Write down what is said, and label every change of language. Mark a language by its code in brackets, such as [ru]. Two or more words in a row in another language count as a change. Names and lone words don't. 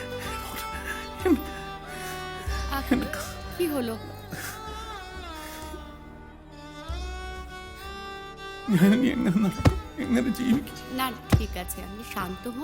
[bn] কি হলো? [ml] ഞാൻ എങ്ങനെ നടക്കും? എങ്ങനെ ജീവിക്കും? [bn] না ঠিক আছে, আপনি শান্ত হন.